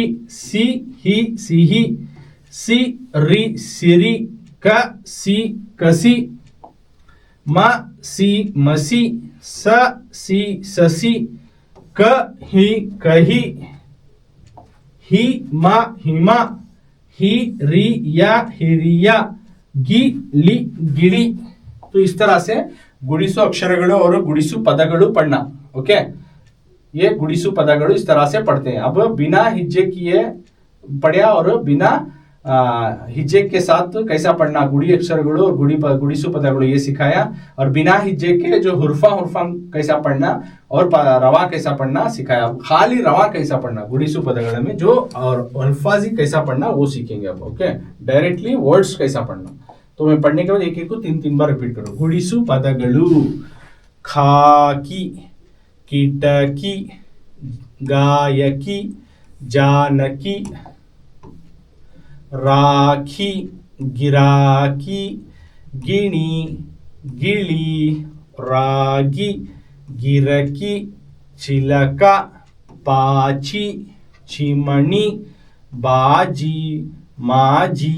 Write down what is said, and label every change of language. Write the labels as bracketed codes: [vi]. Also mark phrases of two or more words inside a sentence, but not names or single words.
[kn] ಸಿಹಿ ಸಿಹಿ. ಸಿರಿ ಸಿರಿ. ಕಸಿ ಕಸಿ. ಮ ಸಿ ಮಸಿ, ಸ ಸಿ ಸಸಿ, ಕ ಹಿ ಕಹಿ, ಹಿ ಮಾ ಹಿಮಾ, ಹಿ ರಿ ಯಾ ಹಿರಿಯಾ, ಗಿ ಲಿ ಗಿಳಿ. [hi] तो इस तरह से [kn] ಗುಡಿಸು ಅಕ್ಷರಗಳು [hi] और [kn] ಗುಡಿಸು ಪದಗಳು [hi] पढ़ना. ओके, ये [kn] ಗುಡಿಸು ಪದಗಳು [hi] इस तरह से पढ़ते हैं. अब बिना हिज्जे किए पढ़ा और बिना हिज्जे के साथ कैसा पढ़ना, [kn] ಗುಡಿ ಅಕ್ಷರಗಳು [hi] और [kn] ಗುಡಿಸು ಪದಗಳು [hi] ये सिखाया. और बिना हिज्जे के जो हुर्फा कैसा पढ़ना और रवा कैसा पढ़ना सिखाया. खाली रवा कैसा पढ़ना [kn] ಗುಡಿಸು ಪದಗಳ [hi] में जो, और अल्फाजी कैसा पढ़ना वो सीखेंगे अब. ओके, [en] directly words [hi] कैसा पढ़ना. तो मैं पढ़ने के बाद एक एक को 3 बार रिपीट करूं. [kn] ಗುಡಿಸು ಪದಗಳು ಖಾಕಿ, ಕೀಟಕಿ, ಗಾಯಕಿ, ಜಾನಕಿ, ರಾಖಿ, ಗಿರಾಕಿ, ಗಿಣಿ, ಗಿಲಿ, ರಾಗಿ, ಗಿರಕಿ, ಚಿಲಕಾ, ಪಾಚಿ, ಚಿಮಣಿ, ಬಾಜಿ, ಮಾಜಿ,